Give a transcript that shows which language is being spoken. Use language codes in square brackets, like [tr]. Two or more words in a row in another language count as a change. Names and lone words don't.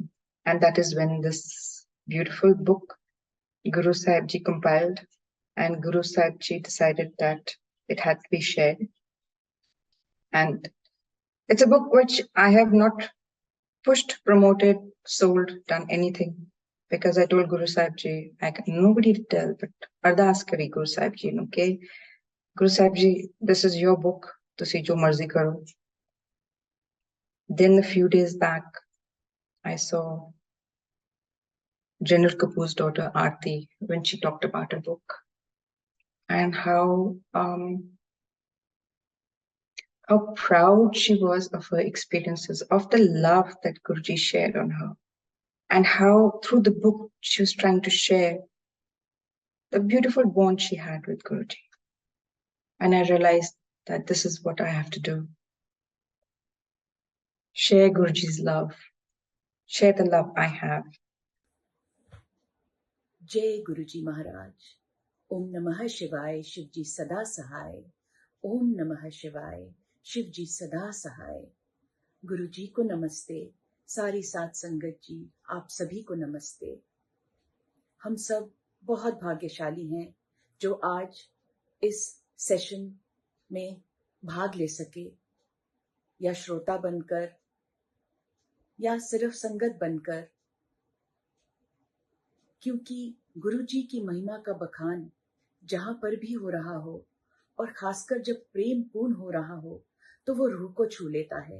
[en] And that is when this beautiful book Guru Sahib Ji compiled, and Guru Sahib Ji decided that it had to be shared. And it's a book which I have not pushed, promoted, sold, done anything. Because I told Guru Sahib Ji, nobody to tell, but [pa] ਅਰਦਾਸ ਕਰੀ [en] Guru Sahib Ji, okay? Guru Sahib Ji, this is your book, [pa] ਤੁਸੀਂ ਜੋ ਮਰਜ਼ੀ ਕਰੋ. [en] Then a few days back, I saw General Kapoor's daughter Aarti when she talked about her book and how proud she was of her experiences, of the love that Guruji shared on her, and how through the book she was trying to share the beautiful bond she had with Guruji. And I realized that this is what I have to do. Share Guruji's love, share the love I have. [hi] जय गुरुजी महाराज। ओम नमः शिवाय, शिव जी सदा सहाय। ओम नमः शिवाय, शिव जी सदा सहाय। गुरुजी को नमस्ते, सारी साथ संगत जी आप सभी को नमस्ते। हम सब बहुत भाग्यशाली हैं जो आज इस सेशन में भाग ले सके, या श्रोता बनकर या सिर्फ संगत बनकर, क्योंकि गुरुजी की महिमा का बखान जहां पर भी हो रहा हो, और खासकर जब प्रेम पूर्ण हो रहा हो, तो वो रूह को छू लेता है।